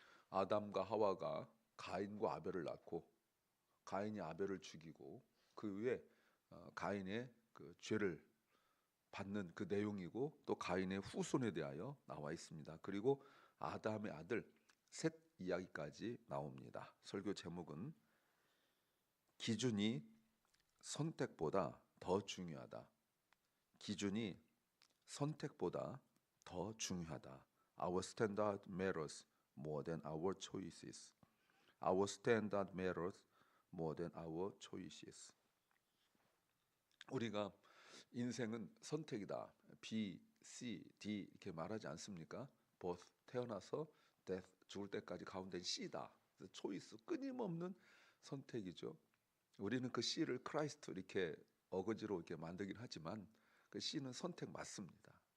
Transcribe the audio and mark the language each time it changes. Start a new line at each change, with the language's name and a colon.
Korean: 아담과 하와가 가인과 아벨을 낳고 가인이 아벨을 죽이고 그 후에 가인의 그 죄를 받는 그 내용이고 또 가인의 후손에 대하여 나와 있습니다. 그리고 아담의 아들 셋 이야기까지 나옵니다. 설교 제목은 기준이 선택보다 더 중요하다. 기준이 선택보다 더 중요하다.
English: Our standard matters more than our choices. Our standard matters more than our choices.
Korean: 우리가 인생은 선택이다. B, C, D 이렇게 말하지 않습니까? both 태어나서 death 죽을 때까지 가운데 C다. 초이스 끊임없는 선택이죠. 우리는 그 C를 크라이스트 이렇게 어거지로 이렇게 만들긴 하지만 그 C는 선택 맞습니다.